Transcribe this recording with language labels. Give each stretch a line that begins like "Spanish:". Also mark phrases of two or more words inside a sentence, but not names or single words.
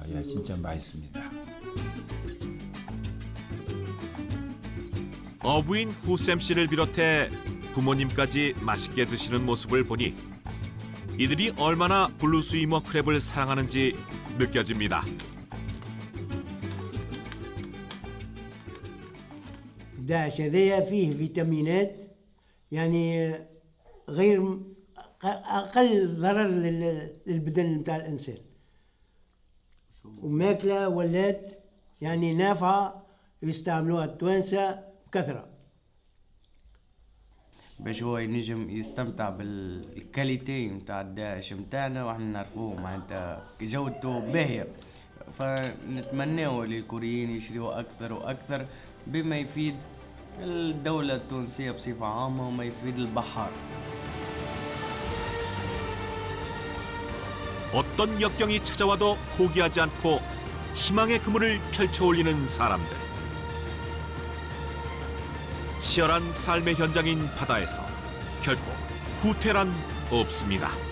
Korean: 예, 진짜 맛있습니다. 어부인 후셈 씨를 비롯해 부모님까지 맛있게 드시는 모습을 보니 이들이 얼마나 블루스위머 크랩을 사랑하는지 느껴집니다.
Arabic: داعش هذايا فيه فيتامينات يعني غير أقل ضرر للبدن نتاع الإنسان وماكلة ولات يعني نافعة يستعملوها التوانسة بكثرة. باش هو ينجم يستمتع بالكاليتي نتاع الداعش نتاعنا واحنا نعرفوه معناتها جودته باهية، فنتمناو للكوريين يشريوه أكثر وأكثر بما يفيد الدولة التونسية بصفة عامة وما يفيد البحار.
Korean: 어떤 역경이 찾아와도 포기하지 않고 희망의 그물을 펼쳐 올리는 사람들. 치열한 삶의 현장인 바다에서 결코 후퇴란 없습니다.